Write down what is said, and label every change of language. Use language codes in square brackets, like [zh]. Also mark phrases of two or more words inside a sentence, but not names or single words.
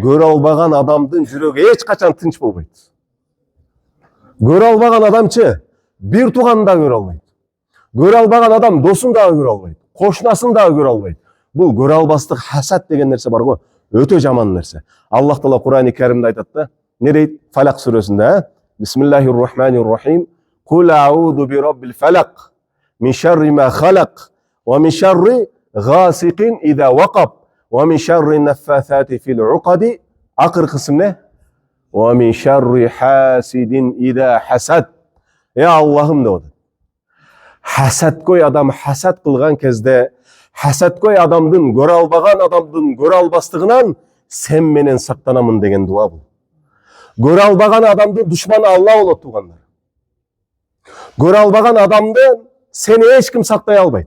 [ky] көрө албаган адамдын жүрөгү эч качан тынч болбойт. Көрө албаган адамчы бир тууганын да көрө албайт. Көрө албаган адам досун дагы көрө албайт, кошунасын дагы көрө албайт. Бул көрө албастык хасад деген нерсе бар го, өтө жаман нерсе. Аллах Таала Кур'ан-ы Каримде айтат да, не дейт? Фалак сүрөсүндө, [ar] بسم الله الرحمن الرحيم. قل أعوذ برب الفلق من شر ما خلق ومن شر غاسق إذا وقب ومن شر النفاثات في العقد. [ky] Акыр кысым не? [ar] ومن شر حاسد إذا حسد. [ky] Аллахым деп атат. Хасадкөй адам хасад кылган кезде, хасадкөй адамдын, көрө албаган адамдын көрө албастыгынан сен менен сактанамын деген дуа бул. Көрө албаган адамдын душманы Алла болот тугандар. Көрө албаган адамды сени эч ким сактай албайт.